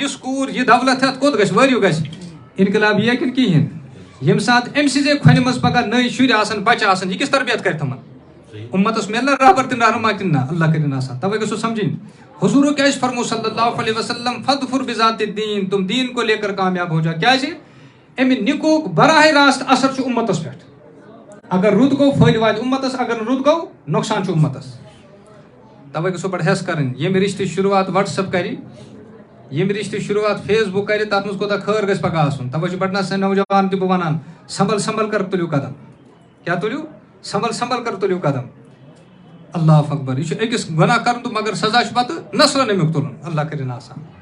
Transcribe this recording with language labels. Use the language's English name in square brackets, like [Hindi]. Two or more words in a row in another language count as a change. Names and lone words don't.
[Kashmiri] یُس کوٗر یہِ دولت ہٮ۪تھ کوٚت گژھِ وٲرِو گژھِ انقلاب یِیہِ کِنہٕ کِہینۍ ییٚمہِ ساتہٕ أمۍ سٕنٛزے کھۄنہِ منٛز پگاہ نٔے شُرۍ آسان بچہِ آسان یہِ کِژھ تربیت کرِ تِمن اُمتس میلہِ نہ رہبر تہِ رہنُما کِنہٕ نہ اللہ کٔرِنۍ آسان توے گژھو سمجھِنۍ حضوٗرو کیٛازِ فرمو [Arabic] صلی اللہ علیہ وسلم فضفر بذات الدین [Urdu] تم دیٖن کو لے کر کامیاب ہو جا [Kashmiri] کیٛازِ اَمہِ نِکوٗک براہ راست اثر چھُ اُمتس پٮ۪ٹھ اگر رُت گوٚو فٲیدٕ واتہِ اُمتس اگر نہٕ رُت گوٚو نۄقصان چھُ اُمتس توے گژھو بڑٕ ہٮ۪س کرٕنۍ ییٚمہِ رِشتٕچ شروٗعات وٹس ایپ کرِ ییٚمہِ رِشتٕچ شروٗعات فیس بُک کرِ تتھ منٛز کوٗتاہ خٲر گژھِ پگاہ آسُن توے چھُ بڑٕ سٲنۍ نوجوان تہِ بہٕ ونان [Urdu] سنبل کر [Kashmiri] تُلِو قدم کیٛاہ تُلِو [Urdu] سنبل کر [Kashmiri] تُلِو قدم [Arabic] اللہ اکبر [Kashmiri] یہِ چھُ أکِس گۄناہ کرُن تہٕ مگر سزا چھُ پتہٕ نسلن امیُک تُلُن اللہ کٔرِنۍ آسان